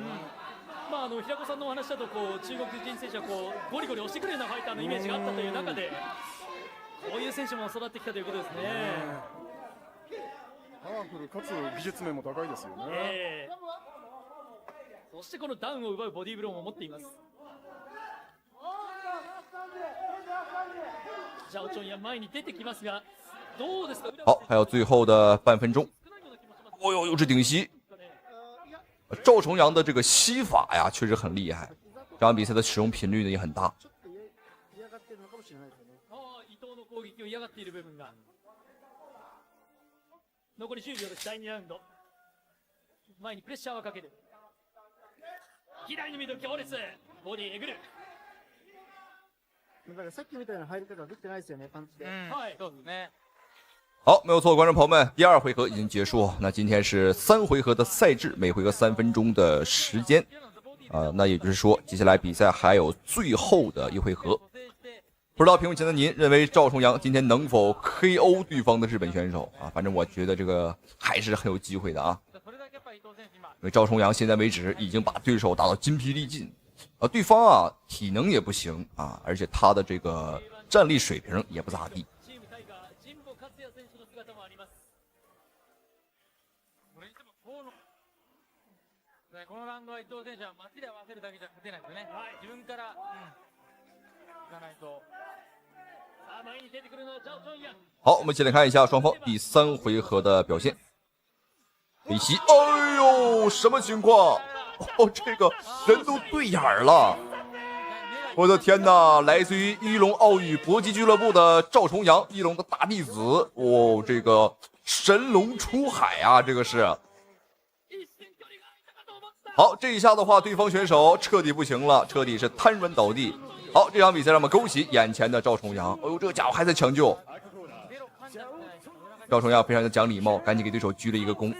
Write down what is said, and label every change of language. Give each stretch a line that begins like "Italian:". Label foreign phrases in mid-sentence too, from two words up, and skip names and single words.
Japanese: 平子さんのお話だと中国人選手はゴリゴリ押してくるようなファイターのイメージがあったという中で、こういう選手も育ってきたということですね。パワフルかつ技術面も高いですよね。そしてこのダウンを奪うボディーブローも持っています。ジャオチョンヤン前に出てきますが、どうですか。
Chinese: 好，还有最后的半分钟。哦呦，又是顶膝。赵重阳的这个膝法呀，确实很厉害。这场比赛的使用频率呢也很大。
Japanese: 伊藤の攻撃を嫌がっている部分が。残り10秒です。第2ラウンド。前にプレッシャーをかける。左のミドル強烈。ボディえぐる。だからさっきみたいな入り方ができてないですよね、パンチで。はい、そうですね。
Chinese: 好，没有错，观众朋友们，第二回合已经结束。那今天是3回合的赛制，每回合3分钟的时间。那也就是说，接下来比赛还有最后的一回合。不知道屏幕前的您认为赵重阳今天能否 KO 对方的日本选手啊？反正我觉得这个还是很有机会的啊。因为赵重阳现在为止已经把对手打到筋疲力尽，对方啊体能也不行啊，而且他的这个战力水平也不咋地。
Japanese: このラウンドは伊藤選手は街で合わせるだけじゃ勝てないですよね。自分からいかないと。
Chinese: 好，我们一起来看一下双方第3回合的表现。李琦，哎呦，什么情况？哦，这个人都对眼了！我的天哪！来自于一龙奥羽搏击俱樂部的趙重陽，一龍的大弟子。哦，這個神龍出海啊，這個是。好，這一下的話，對方選手徹底不行了，徹底是癱軟倒地。好，這場比賽讓我們恭喜眼前的趙重陽。哎呦，這個家伙還在搶救。趙重陽非常的講禮貌，趕緊給對手鞠了一個躬。